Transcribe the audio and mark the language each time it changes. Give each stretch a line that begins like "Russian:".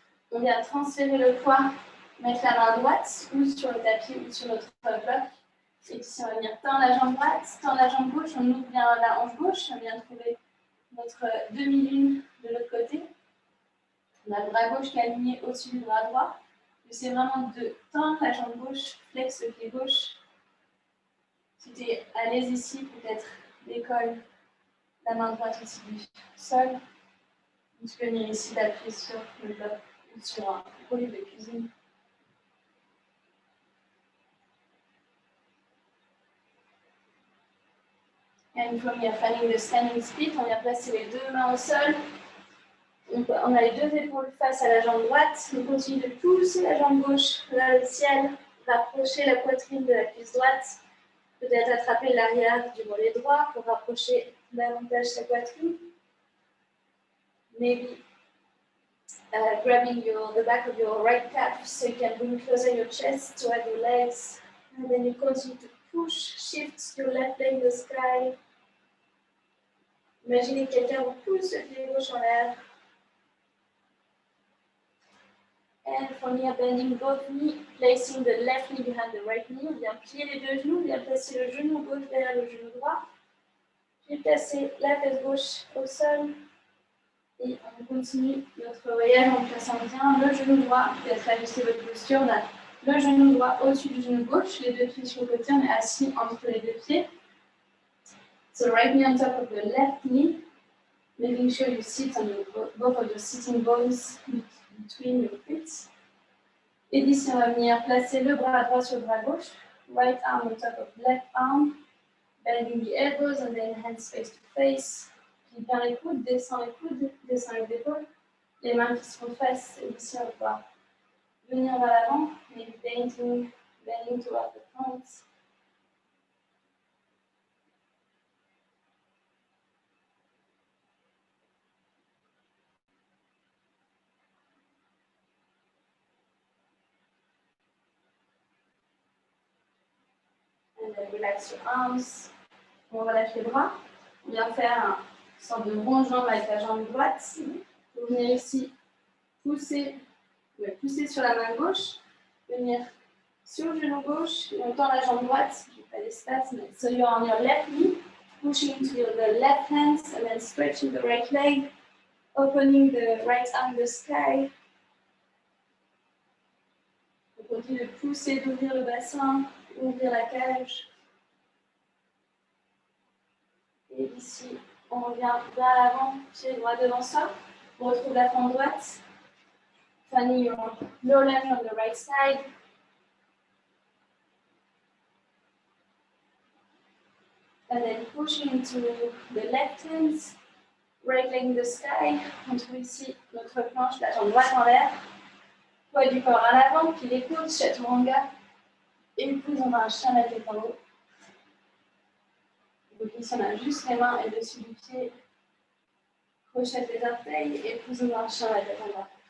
French: On vient transférer le poids, mettre la main droite ou sur le tapis ou sur notre bloc. Et puis on va venir tendre la jambe droite, tendre la jambe gauche, on ouvre bien la hanche gauche, on vient trouver notre demi-lune de l'autre côté. On a le bras gauche qui est aligné au-dessus du bras droit. C'est vraiment de tendre la jambe gauche, flex le pied gauche. Si tu es à l'aise ici, peut-être décolle la main droite aussi du sol. Tu peux venir ici d'appuyer sur le bloc ou sur un rouleau de cuisine.
English: And from here, finding the standing split,
French: on vient placer les deux mains au sol. On a les deux épaules face à la jambe droite. On continue de pousser la jambe gauche vers le ciel, rapprocher la poitrine de la cuisse droite. Peut-être attraper l'arrière du mollet droit pour rapprocher davantage sa poitrine.
English: Maybe grabbing the back of your right calf so you can bring closer your chest toward your legs. And then you continue to push, shift your left leg in the sky.
French: Imaginez que quelqu'un vous pousse le pied gauche en l'air.
English: And from here, bending both knees, placing the left knee behind the right knee.
French: On vient plier les deux genoux, on vient placer le genou gauche derrière le genou droit. Puis placer la fesse gauche au sol. Et on continue notre voyage en plaçant bien le genou droit. Peut-être ajuster votre posture. On a le genou droit au-dessus du genou gauche, les deux pieds sur le côté. On est assis entre les deux pieds.
English: So right knee on top of the left knee. Making sure you sit on both of your sitting bones between your feet.
French: Et d'ici, on va venir placer le bras droit sur le bras gauche.
English: Right arm on top of left arm. Bending the elbows and then hands face to face.
French: Puis bien les coudes, descend les épaules. Les mains qui se font face. Et d'ici, on va venir vers l'avant.
English: Maybe bending toward the front. And then relax your arms.
French: On relâche les bras. On vient faire une sorte de rond jambe avec la jambe droite. Vous venir ici pousser sur la main gauche. Venir sur le genou gauche. Et on tend la jambe droite. Je n'ai pas d'espace, mais
English: so you're on your left knee. Pushing into the left hand and then stretching the right leg. Opening the right arm in the sky.
French: On continue de pousser, d'ouvrir le bassin. Ouvrir la cage. Et ici, on revient vers l'avant, pied droit devant soi. On retrouve la fente droite.
English: Finding your lower leg on the right side. And then pushing into the left hand. Right leg in the sky.
French: On trouve ici notre planche, la jambe droite en l'air. Poids du corps à l'avant, puis les coudes, chaturanga. Et puis on a un chien la tête en haut. Donc ici on a juste les mains et le dessus du pied. Crochette les orteils et puis on a un chien la tête en bas.